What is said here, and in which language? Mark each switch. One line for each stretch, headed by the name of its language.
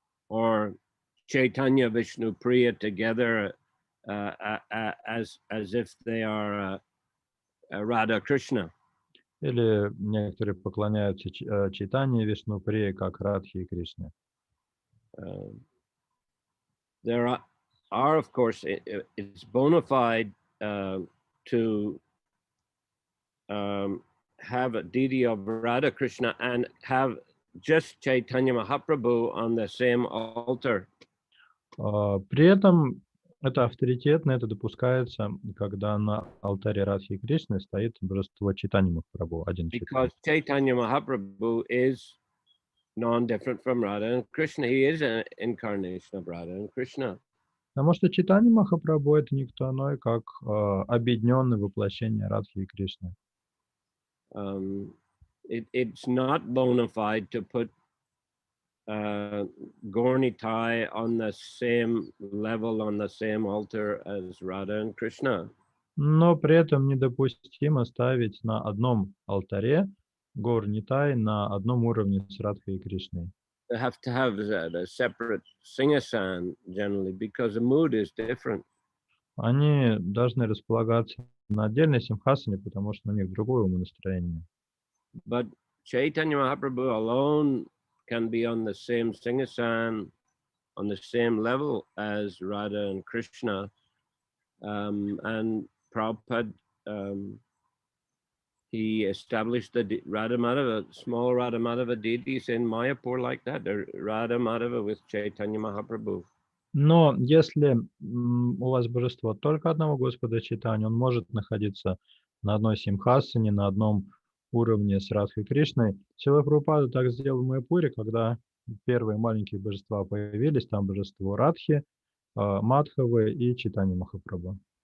English: or Chaitanya Vishnu Priya together as if they are Radha Krishna.
Russian: Или некоторые поклоняются Чайтанье и Вишнуприи, как Радхи и Кришне.
English: There are, of course, it's bona fide to have a deity of Radha Krishna and have just Chaitanya Mahaprabhu on the same altar.
Russian: При этом это авторитетно, это допускается, когда на алтаре Радхи и Кришны стоит божество Чайтаньи Махапрабху, один
English: Because
Russian: Чайтанья.
English: Chaitanya Mahaprabhu is non-different from Radha and Krishna. He is an incarnation of Radha and Krishna.
Russian: Потому что Чайтанья Махапрабху это никто иной, как объединенное воплощение Радхи и Кришны.
English: It's not bona fide to put Gaurnitai on the same level, on the same altar as Radha and Krishna.
Russian: Но при этом недопустимо ставить на одном алтаре Гаур-Нитай на одном уровне с Радхой и Кришной.
English: They have to have a separate singasan generally because the mood is different.
Russian: Они должны располагаться на отдельной симхасане, потому что у них другое умонастроение.
English: But Chaitanya Mahaprabhu alone can be on the same singasan, on the same level as Radha and Krishna. And Prabhupada, he established the Radha Madhava, small Radha Madhava deities in Mayapur like that, the Radha Madhava with Chaitanya Mahaprabhu.
Russian: Но если у вас божество только одного Господа Чайтаньи, он может находиться на одной симхасане, на одном уровне с Радхой Кришной. Шрила Прабхупада так сделал в Майяпуре, когда первые маленькие божества появились, там божество Радхи, Мадхавы и Чайтанья Махапрабху.